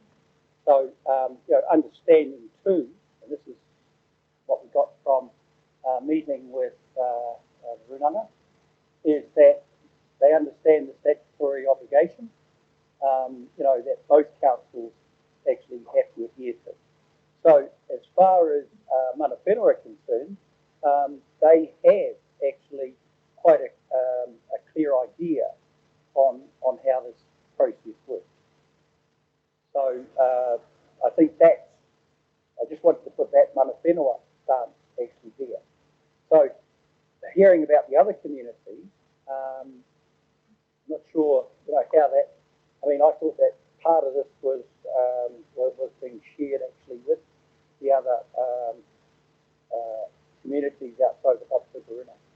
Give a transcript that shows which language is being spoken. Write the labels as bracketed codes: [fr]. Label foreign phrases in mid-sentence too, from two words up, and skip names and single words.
[en] So, understanding too, and this is what we got from meeting with the Runanga, is that they understand the statutory obligation, that both councils actually have to adhere to. So as far as [mi] mana whenua [en] are concerned, they have actually quite a clear idea on how this process works. So I think I just wanted to put that [mi] mana whenua [en] stance actually there. So hearing about the other communities, not sure, how that, I mean, I thought that part of this was being shared actually with the other communities outside the Public Excluded.